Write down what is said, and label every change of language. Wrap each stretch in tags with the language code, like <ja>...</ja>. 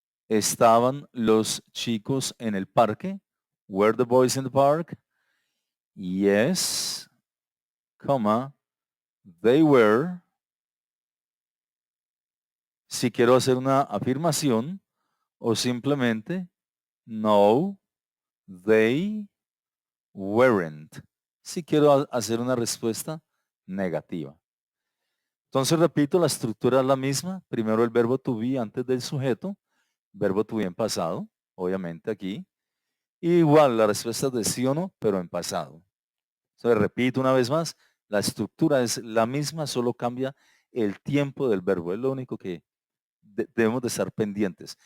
<es>¿Estaban los chicos en el parque?</es> <en>Were the boys in the park? Yes, comma, they were.</en> <es>Si quiero hacer una afirmación, o simplemente no,</es> <en>they weren't.</en> <es>Si quiero hacer una respuesta negativa. Entonces repito, la estructura es la misma. Primero el verbo to be antes del sujeto, verbo to be en pasado, obviamente aquí. Igual la respuesta es de sí o no, pero en pasado. Entonces repito una vez más, la estructura es la misma, solo cambia el tiempo del verbo. Es lo único que debemos de estar pendientes.</es>